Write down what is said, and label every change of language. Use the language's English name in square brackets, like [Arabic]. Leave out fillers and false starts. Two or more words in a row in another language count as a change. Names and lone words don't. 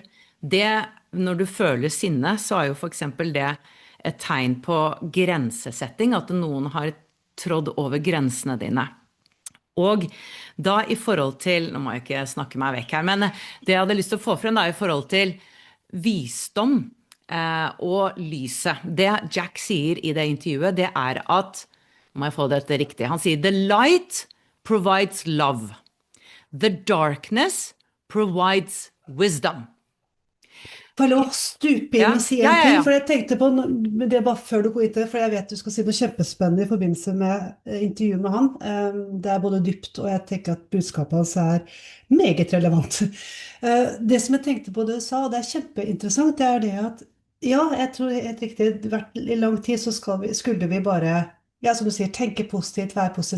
[Norwegian] Når du føler sinne, så er jo for eksempel det et tegn på grensesetting, at noen har trådd over grensene dine. Og da i forhold til, nå må jeg ikke snakke meg vekk her, men det jeg hadde lyst til å få frem da i forhold til visdom og lyset. Det Jack sier i det intervjuet, det er at, nå må jeg få dette riktig, han sier, [English] the light provides love. The darkness provides wisdom. [Norwegian] Får jeg lov å stupe inn Ja, og si ja, en ja, ting? ja. For jeg tenkte på, men det er bare før du går inn til det, for jeg vet du skal si noe kjempespennende i forbindelse med intervjuet med han. Det er både dypt, og jeg tenker at budskapet hans er meget relevant. Det som jeg tenkte på det du sa, og det er kjempeinteressant, det er det at ja, jeg tror helt riktig, i lang tid så skulle vi bare, ja, som du sier, tenke positivt, være positivt.